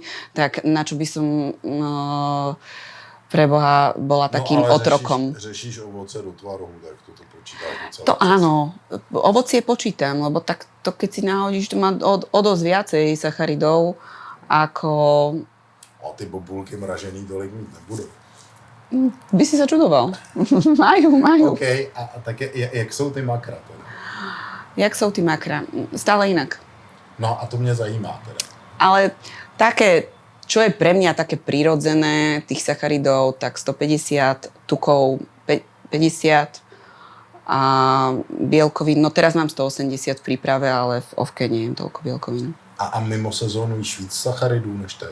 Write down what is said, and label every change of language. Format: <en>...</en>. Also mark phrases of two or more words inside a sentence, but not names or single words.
<sk>Tak na čo by som... preboha bola takým otrokom.</sk> <cs>Řešíš ovoce do tvarohu, tak to počítáš docela.</cs> <sk>To áno, ovocie počítam, lebo tak to keď si nahodíš, to má o dosť viacej sacharidov, ako...</sk> <cs>A ty bobulky mražený tolik mít nebudou.</cs> <sk>By si sa čudoval. majú.</sk> <cs>OK, a tak jak jsou ty makra teda? Jak jsou ty makra?</cs> <sk>Stále inak.</sk> <cs>No a to mě zajímá teda. Ale také...</cs> <sk>Čo je pre mňa také prírodzené, tých sacharidov, tak 150, tukov 50 a bielkovín. No teraz mám 180 v príprave, ale v ovke nie jem toľko bielkovín.</sk> <cs>A mimo sezónu jíš víc sacharidů než teď?</cs>